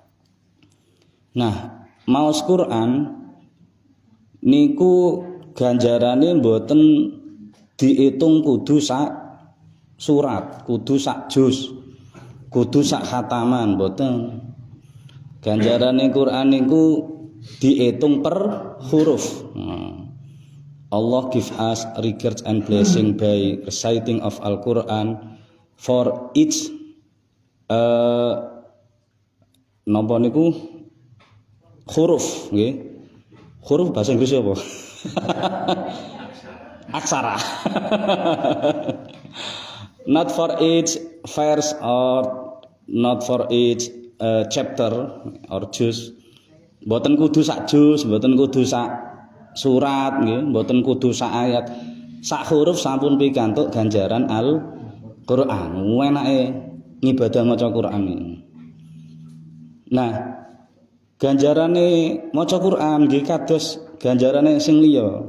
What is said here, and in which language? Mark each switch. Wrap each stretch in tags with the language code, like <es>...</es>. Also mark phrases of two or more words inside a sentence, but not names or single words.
<jv>Nah, maos Quran niku ganjarane mboten diitung kudu sak surat, kudu sak juz, kudu sak khataman, mboten. Ganjarane Quran niku diitung per huruf.</jv> <en>Allah give us regards and blessing by reciting of Al-Quran for each</en> <jv>napa niku huruf nggih. Huruf bahasa Inggris apa? Aksara.</jv> <en>Not for each verse or not for each chapter or juz.</en> <jv>Mboten kudu sak juz, mboten kudu sak surat nggih, mboten kudu sak ayat. Sak huruf sampun pikantuk ganjaran Al-Qur'an. Enake ngibadah maca Qur'an iki. Nah, ganjarane maca Qur'an nggih kados ganjarane sing liya.</jv>